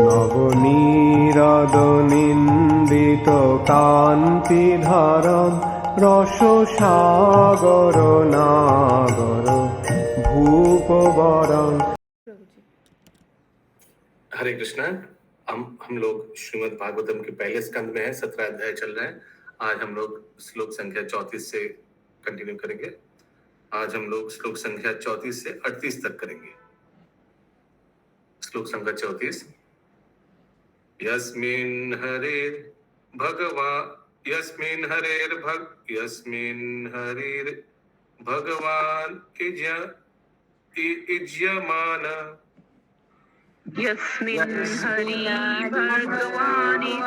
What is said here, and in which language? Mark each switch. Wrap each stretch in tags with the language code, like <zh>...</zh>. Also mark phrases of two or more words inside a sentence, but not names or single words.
<sa>নবনীরদ-নিন্দিত কান্তিধারম রসসাগর নাগর ভূপবরং।</sa> <hi>हरे कृष्णा। हम लोग श्रीमद् भागवतम के पहले स्कंद में है, 17 अध्याय चल रहा है। आज हम लोग श्लोक संख्या 34 से कंटिन्यू करेंगे। आज हम लोग श्लोक संख्या 34 से 38 तक करेंगे। श्लोक संख्या 34।</hi> <sa>यस्मिन् हरेर् भगवान् इज्यमान यस्मिन् हरि भगवान्</sa>